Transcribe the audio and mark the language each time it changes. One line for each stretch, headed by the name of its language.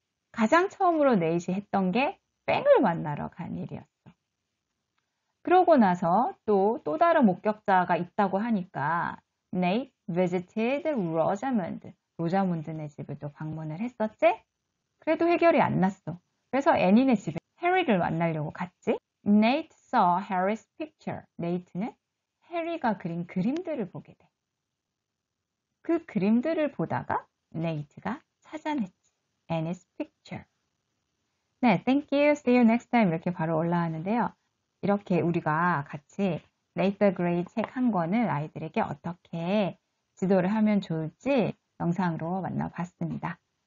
Korean: 가장 처음으로 네이트이 했던 게 뺑을 만나러 간 일이었어. 그러고 나서 또 다른 목격자가 있다고 하니까
English: Nate visited Rosamond.
Korean: 로자문드네 집을 또 방문을 했었지? 그래도 해결이 안 났어. 그래서 애니네 집에 해리를 만나려고 갔지?
English: Nate saw Harry's picture.
Korean: 네이트는 해리가 그린 그림들을 보게 돼. 그 그림들을 보다가 네이트가 찾아냈지.
English: Annie's picture.
Korean: 네,
English: thank you. See you next time.
Korean: 이렇게 바로 올라왔는데요. 이렇게 우리가 같이 네이터 그레이 책 한 권을 아이들에게 어떻게 지도를 하면 좋을지 영상으로 만나봤습니다.